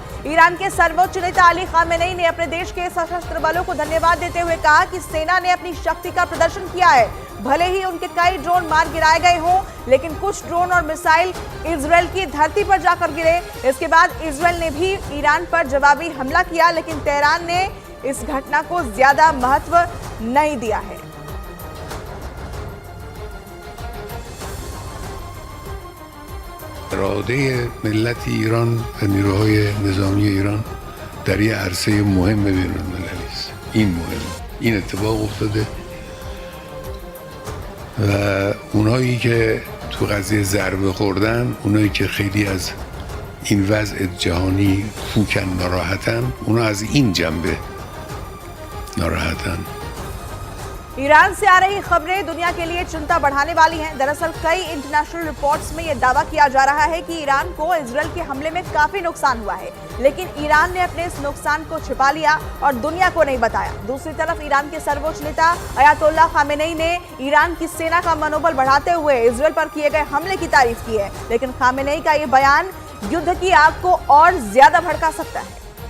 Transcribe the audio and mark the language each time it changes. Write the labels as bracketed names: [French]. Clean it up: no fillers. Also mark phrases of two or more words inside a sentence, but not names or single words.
[Hindi] ईरान के सर्वोच्च नेता अली खामेनेई ने अपने देश के सशस्त्र बलों को धन्यवाद देते हुए कहा कि सेना ने अपनी शक्ति का प्रदर्शन किया है। भले ही उनके कई ड्रोन मार गिराए गए हों, लेकिन कुछ ड्रोन और मिसाइल इजरायल की धरती पर जाकर गिरे। इसके बाद इजरायल ने भी ईरान पर जवाबी हमला किया, लेकिन तेहरान ने इस घटना को ज्यादा महत्व नहीं दिया है। [Persian] اراده ملت ایران و نیروهای نظامی ایران در یه عرصه مهم بین‌المللی است. این مهم، این اتفاق افتاده و اونایی که تو قضیه ضربه خوردن، اونایی که خیلی از این وضع جهانی فوکن ناراحتن، اونا از این جنبه ناراحتن. [Hindi] ईरान से आ रही खबरें दुनिया के लिए चिंता बढ़ाने वाली हैं। दरअसल कई इंटरनेशनल रिपोर्ट्स में यह दावा किया जा रहा है कि ईरान को इजरायल के हमले में काफी नुकसान हुआ है, लेकिन ईरान ने अपने इस नुकसान को छिपा लिया और दुनिया को नहीं बताया। दूसरी तरफ ईरान के सर्वोच्च नेता अयातोल्ला खामेनेई ने ईरान की सेना का मनोबल बढ़ाते हुए इजरायल पर किए गए हमले की तारीफ की है, लेकिन खामेनेई का यह बयान युद्ध की आग को और ज्यादा भड़का सकता है।